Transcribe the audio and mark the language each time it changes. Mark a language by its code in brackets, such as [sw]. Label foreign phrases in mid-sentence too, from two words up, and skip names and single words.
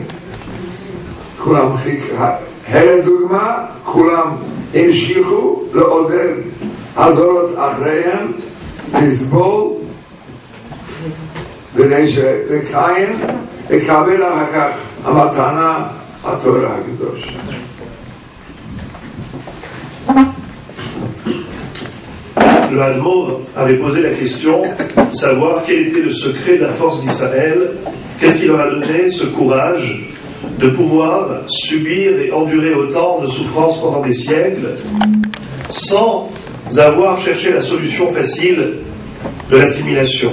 [he] כולם הרי דוגמה, כולם המשיכו לעודד הדורות אחריהם לסבול כדי שלקיים לקבל אחר כך המתנה התורה הקדושה. [fr] Le Hadmour avait posé la question, savoir quel était le secret de la force d'Israël, qu'est-ce qui leur a donné ce courage de pouvoir subir et endurer autant de souffrances pendant des siècles, sans avoir cherché la solution facile de l'assimilation.